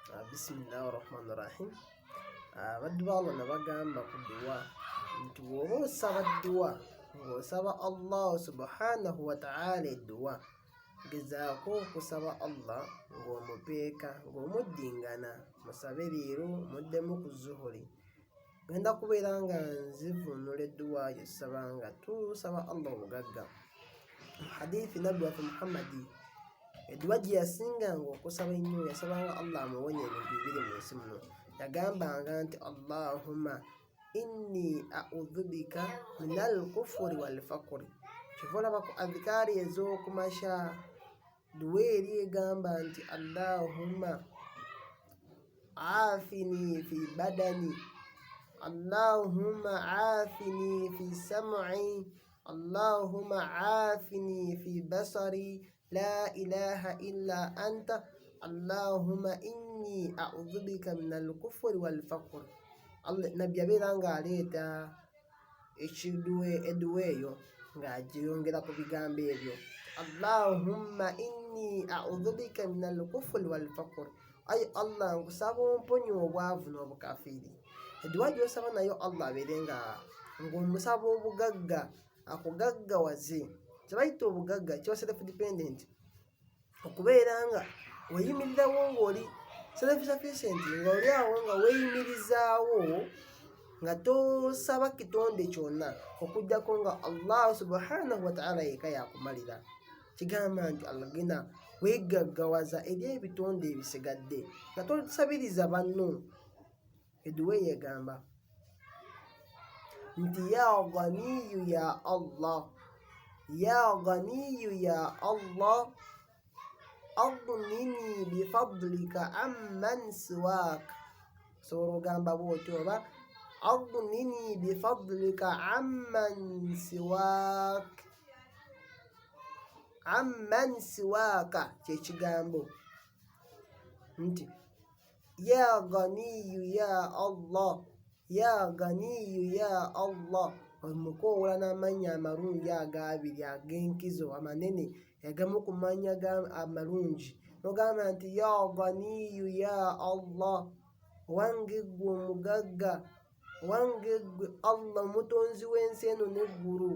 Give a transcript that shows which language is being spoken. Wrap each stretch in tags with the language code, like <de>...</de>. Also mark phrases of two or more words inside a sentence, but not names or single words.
<lg>Bismillahirrahmanirrahim. Abaddu Allah nabagamba ku dua nti bw'oba osaba dua ng'osaba Allah</lg> <ar>سبحانه وتعالى</ar> <lg>dua, gezaako okusaba Allah ng'omupeeka ng'omuddingana, musabe leero muddemu ku zuhuri. Genda kubeera nga nzivunula edduwa gy'tusaba nga tusaba Allah obugagga. Hadithi nabbi waffe Muhammadi edduwa gye yasinganga okusaba ennyo yasabanga Allah amuwonya ebintu bibiri mu nsi muno. Yagambanga nti</lg> <ar>اللهم إني أعوذ بك من الكفر والفقر.</ar> <lg>Kyova olaba ku adhikaari ez'okumakya duwa eri egamba nti</lg> <ar>اللهم عافني في بدني اللهم عافني في سمعي اللهم عافني في بصري لا إله إلا أنت اللهم إني أعوذ بك من الكفر والفقر.</ar> <lg>Nabbi yabeera ng'aleeta edduwa eyo ng'agyeyongera ku bigambo ebyo,</lg> <ar>اللهم إني أعوذ بك من الكفر والفقر.</ar> <lg>Ayi Allah, nkusaba omponye obwavu n'obukafiiri. Edduwa gy'osaba nayo Allah abeere ng'omusaba obugagga, akugaggawaze. Kye bayita obugagga kiba</lg> <en>self dependent,</en> <lg>okubeera nga weeyimirirawo ng'oli</lg> <en>self sufficient,</en> <lg>ng'oli awo nga weeyimirizaawo nga tosaba kitonde kyonna okuggyako nga Allah</lg> <ar>سبحانه وتعالى</ar> <lg>yekka yakumalira. Kigamba nti Allah gena weegaggawaza eri ebitonde ebisigadde nga tosabiriza banno. Edduwa yegamba nti</lg> <ar>يا غني يا الله يا غني يا الله أغنني بفضلك عمن سواك.</ar> <lg>Osobola ogamba bw'otyo, oba</lg> <ar>أغنني بفضلك عمن سواك. عمن سواك</ar> <lg>kyekigambo nti</lg> <ar>يا غني يا الله يا غني يا الله.</ar> <lg>Omukoowola n'amannya amalungi ago abiri ag'enkizo amanene, agamu ku mannya amalungi, n'ogamba nti</lg> <ar>يا غني يا الله,</ar> <lg>owange ggwe omugagga, owange ggwe Allah omutonzi w'ensi eno n'eggulu.</lg>